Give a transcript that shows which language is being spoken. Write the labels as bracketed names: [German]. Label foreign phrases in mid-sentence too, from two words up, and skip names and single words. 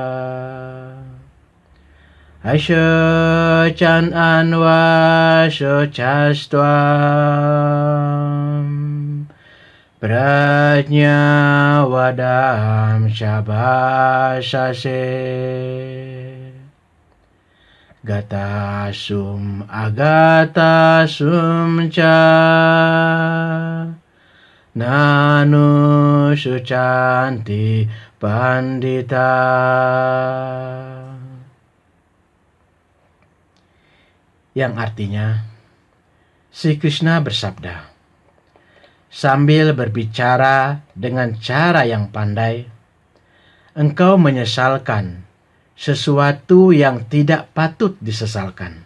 [Sanskrit] अशोच्यान् अन्वशोचस्त्वं प्रज्ञावादांश्च भाषसे गतासून् अगतासूंश्च नानुशोचन्ति पण्डिताः. [Indonesian] Yang artinya, si Krishna bersabda, sambil berbicara dengan cara yang pandai, engkau menyesalkan sesuatu yang tidak patut disesalkan.